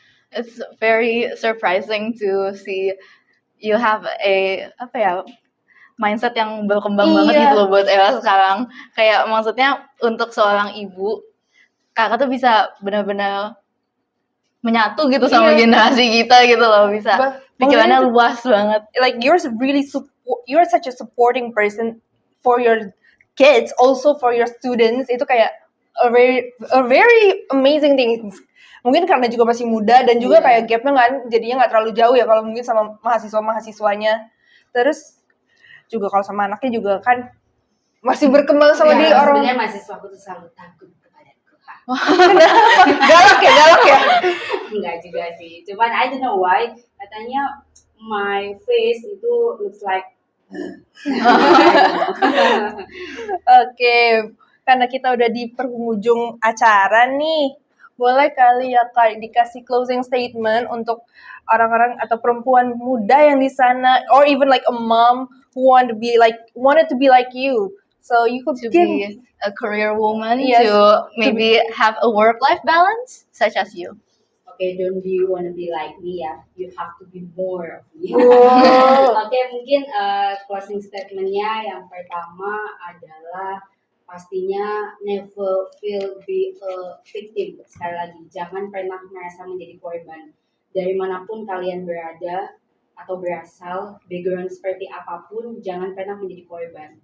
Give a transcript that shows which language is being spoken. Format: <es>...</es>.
<en>It's very surprising to see you have a mindset</en> <id>yang berkembang banget Iya. gitu loh buat Ella sekarang. Kayak maksudnya untuk seorang ibu, kakak tuh bisa benar-benar menyatu gitu sama Iya. generasi kita gitu loh, bisa pikirannya Maksudnya luas banget.</id> <en>like you're such a supporting person for your kids, also for your students.</en> <id>Itu kayak</id> <en>a very amazing thing.</en> <id>Mungkin karena juga masih muda dan juga kayak gapnya jadinya nggak terlalu jauh ya kalau mungkin sama mahasiswanya. Terus juga kalau sama anaknya juga kan masih berkembang sama dia orang. Sebenarnya mahasiswaku tuh selalu takut kepadaku. Galak ya. Enggak juga sih. Cuman</id> <en>I don't know why. Katanya my face itu looks like.</en> <id>Oke, karena kita udah di penghujung acara nih. Boleh kali ya Kak dikasih closing statement untuk orang-orang atau perempuan muda yang di sana,</id> <en>or even like a mom who wanted to be like you. So you could To give be a career woman, Yes. to maybe have a work-life balance, such as you. Okay, don't you wanna be like me ya? You have to be more of me. Wow.</en> <id>Oke, mungkin closing statementnya yang pertama adalah pastinya</id> <en>never feel be a victim.</en> <id>Sekali lagi, jangan pernah merasa menjadi korban. Dari manapun kalian berada atau berasal, background seperti apapun, jangan pernah menjadi korban.</id>